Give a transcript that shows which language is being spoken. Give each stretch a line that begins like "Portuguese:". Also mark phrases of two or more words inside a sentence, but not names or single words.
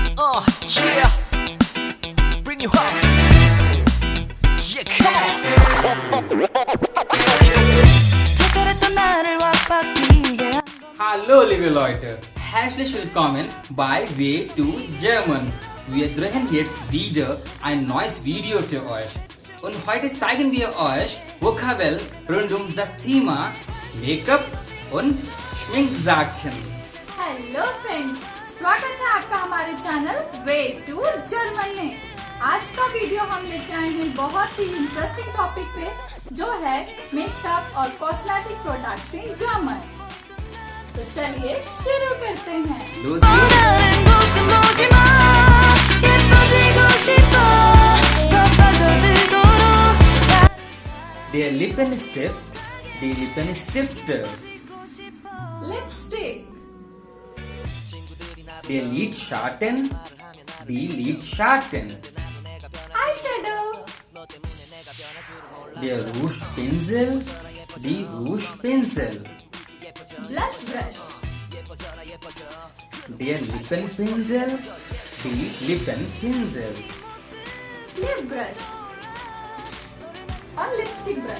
English: Yeah, bring you up. Yeah, come on.
German: Hallo liebe Leute, herzlich willkommen bei Weg to German. Wir drehen jetzt wieder ein neues Video für euch. Und heute zeigen wir euch Vokabeln rund um das Thema Make-up und Schminksachen.
English: hello friends,
Hindi: स्वागत है आपका हमारे चैनल वे टू जर्मन में। आज का वीडियो हम लेके आए हैं बहुत ही
English: interesting topic
Hindi: पे, जो है मेकअप और
English: cosmetic products in German.
Hindi: तो चलिए शुरू करते हैं।
German: Der Lippenstift, die Lippenstifte.
English: लिपस्टिक,
German: Der Lidschatten, die Lidschatten.
English: eye shadow,
German: Der Rougepinsel, die Rougepinsel.
English: blush brush,
German: Der Lippenpinsel, die Lippenpinsel.
English: lip brush और lipstick brush,